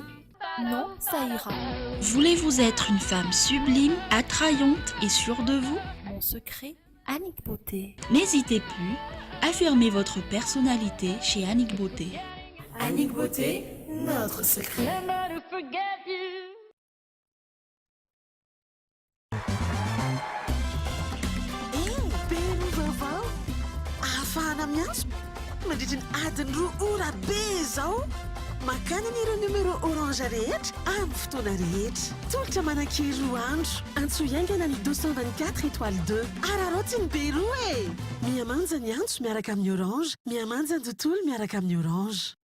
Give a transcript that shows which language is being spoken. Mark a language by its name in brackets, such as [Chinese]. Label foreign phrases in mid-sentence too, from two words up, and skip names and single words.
[French] Non, ça ira. Voulez-vous être une femme sublime, attrayante et sûre de vous? Mon secret, Annick Beauté. N'hésitez plus, affirmez votre personnalité chez Annick Beauté. Annick Beauté, notre secret. [Malagasy] Afahana miantso mandritra ny adiny 2 ora be zao makany an'ireo [French] numéro orange [Malagasy] rehetra amin'ny fotoana rehetra tolotra manankery 2 andro antso iaingana ny 224 étoile 2 ararotsy ny be roa e miamanja ny antso miaraka amin'ny orange miamanja ny tontolo miaraka amin'ny orange.